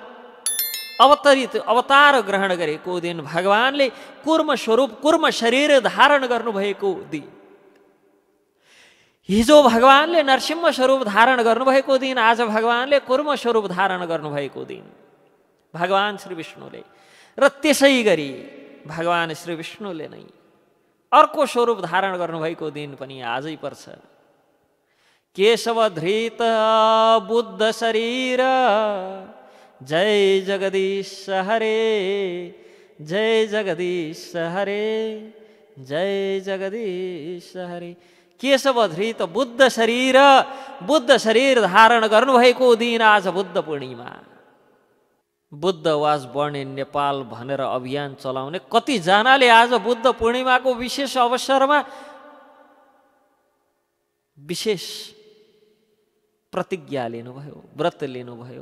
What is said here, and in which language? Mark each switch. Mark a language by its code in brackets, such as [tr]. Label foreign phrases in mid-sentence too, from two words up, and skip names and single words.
[ne] अवतार ग्रहण गरेको दिन, भगवानले कुर्म स्वरूप, कुर्म शरीर धारण गर्नुभएको दिन, हिजो भगवानले नरसिंह स्वरूप धारण गर्नुभएको दिन, आज भगवानले कुर्म स्वरूप धारण गर्नुभएको दिन भगवान श्री विष्णुले। र त्यसै गरी भगवान श्री विष्णुले नै अर्को स्वरूप धारण गर्नुभएको दिन पनि आजै पर्छ। [sa] केशव धृत बुद्ध शरीर, जय जगदीश हरे, जय जगदीश हरे, जय जगदीश हरे। [ne] केशवधृत बुद्ध शरीर धारण गर्नुभएको दिन आज बुद्ध पूर्णिमा। [en] Buddha was born in Nepal [ne] भनेर अभियान चलाउने कतिजनाले आज बुद्ध पूर्णिमाको विशेष अवसरमा विशेष प्रतिज्ञा लिनुभयो, व्रत लिनुभयो।